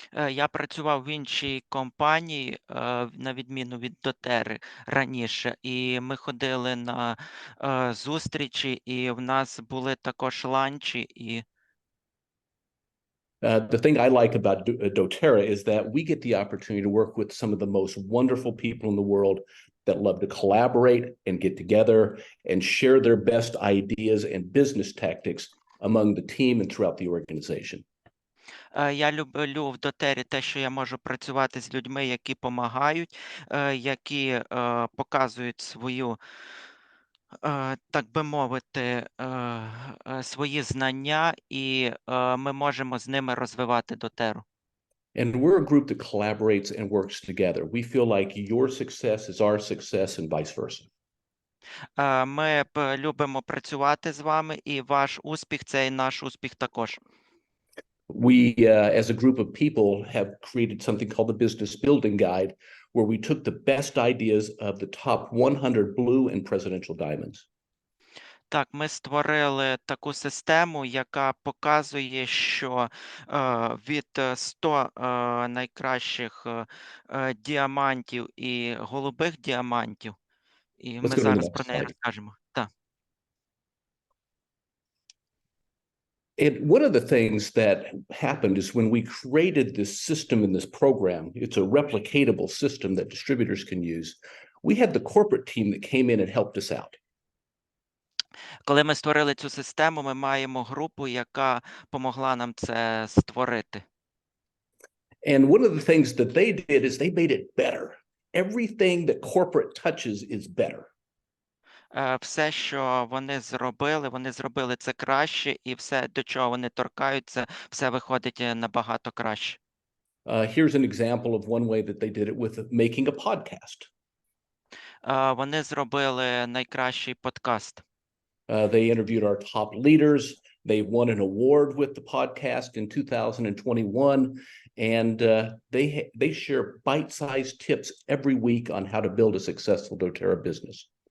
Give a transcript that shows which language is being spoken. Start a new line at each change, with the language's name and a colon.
Ukrainian: Я працював в іншій компанії, на відміну від доTERRA раніше, і ми ходили на зустрічі, і в нас були також ланчі. І
English: The thing I like about doTERRA is that we get the opportunity to work with some of the most wonderful people in the world that love to collaborate and get together and share their best ideas and business tactics among the team and throughout the organization.
Ukrainian: Я люблю в доTERRA те, що я можу працювати з людьми, які допомагають, які показують свою, так би мовити, свої знання, і ми можемо з ними розвивати доTERRA.
English: And we're a group that collaborates and works together. We feel like your success is our success and vice versa.
Ukrainian: Ми любимо працювати з вами, і ваш успіх – це і наш успіх також.
English: We, as a group of people, have created something called the Business Building Guide, where we took the best ideas of the top 100 blue and presidential diamonds.
Ukrainian: Так, ми створили таку систему, яка показує, що від 100 найкращих діамантів і голубих діамантів, і ми зараз про неї розкажемо. Так.
English: And one of the things that happened is when we created this system in this program, it's a replicatable system that distributors can use. We had the corporate team that came in and helped us out.
Ukrainian: Коли ми створили цю систему, ми маємо групу, яка помогла нам це створити.
English: And one of the things that they did is they made it better. Everything that corporate touches is better.
Ukrainian: Все, що вони зробили це краще, і все, до чого вони торкаються, все виходить набагато краще.
English: Here's an example of one way that they did it with making a podcast.
Ukrainian: Вони зробили найкращий подкаст.
English: They interviewed our top leaders. They won an award with the podcast in 2021, and they share bite-sized tips every week on how to build a successful doTERRA business.